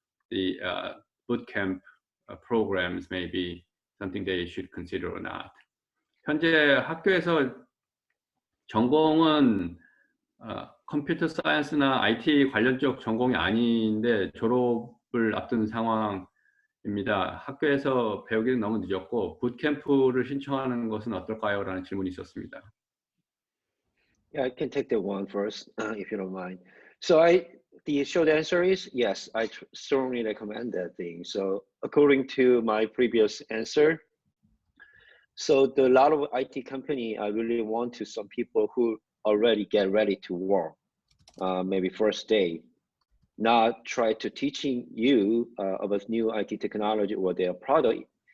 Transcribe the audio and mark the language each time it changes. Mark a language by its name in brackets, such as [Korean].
[English] The boot camp programs may be something they should consider or not. [Korean] 현재 학교에서 전공은 컴퓨터 사이언스나 IT 관련 쪽 전공이 아닌데 졸업을 앞둔 상황입니다. 학교에서 배우기는 너무 늦었고 붓캠프를 신청하는 것은 어떨까요? 라는 질문이 있었습니다. [English] Yeah, I can take that one first, if you don't mind. So the short answer is yes, I strongly recommend that thing. So according to my previous answer, so a lot of IT company, I really want to some people who already get ready to work, maybe first day, not try to teaching you about new IT technology or their product.